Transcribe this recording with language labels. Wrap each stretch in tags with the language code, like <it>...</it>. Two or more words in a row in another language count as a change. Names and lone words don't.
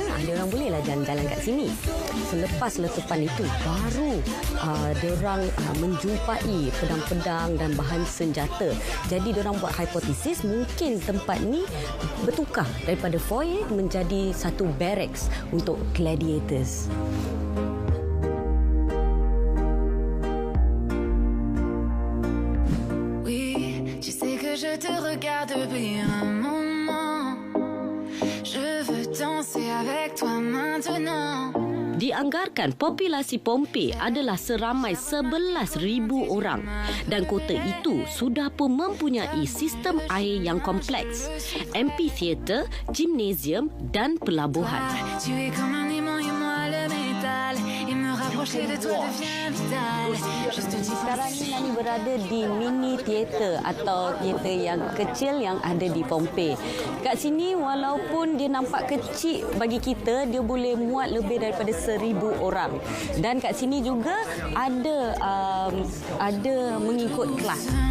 <ms>Dia orang bolehlah jalan-jalan kat sini. Selepas letupan itu baru dia orang menjumpai pedang-pedang dan bahan senjata. Jadi dia orang buat hipotesis mungkin tempat ni bertukar daripada foyer menjadi satu barracks untuk gladiators.</ms> <fr>Je te regarde depuis un moment. Je veux danser avec toi maintenant.</fr> <ms>Dianggarkan populasi Pompei adalah seramai 11,000 orang dan kota itu sudah pun mempunyai sistem air yang kompleks, amphitheater, gimnasium dan pelabuhan.</ms> <fr>Tu es comme un aimant et moi le métal. Et me rapprocher de toi devient vital.</fr> <ms>Sekarang ni Nani berada di mini teater atau teater yang kecil yang ada di Pompei. Kat sini walaupun dia nampak kecil bagi kita, dia boleh muat lebih daripada 1,000 orang. Dan kat sini juga ada mengikut kelas.</ms>